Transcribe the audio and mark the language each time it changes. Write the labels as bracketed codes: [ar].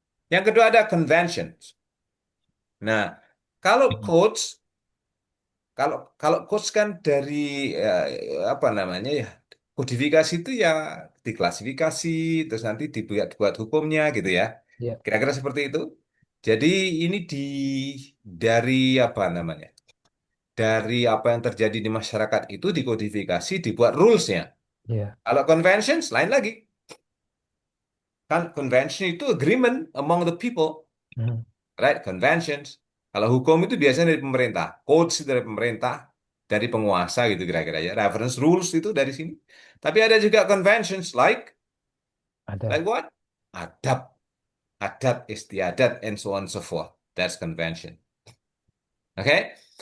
[id] Yang kedua ada conventions. Nah, kalau codes, kalau kalau codes kan dari apa namanya ya, kodifikasi itu ya diklasifikasi, terus nanti dibuat hukumnya gitu ya. ya. Kira-kira seperti itu. Jadi ini dari apa namanya? Dari apa yang terjadi di masyarakat itu dikodifikasi, dibuat rules-nya. Ya. Kalau conventions lain lagi. [en] Kan convention itu agreement among the people, Hmm. right? Conventions. [id] Kalau hukum itu biasanya dari pemerintah, codes itu dari pemerintah, dari penguasa gitu kira-kira ya. Reference rules itu dari sini. Tapi ada juga conventions like Ada. [en] what? [id] Adat, adat istiadat, [en] and so on and so forth. That's convention. Okay?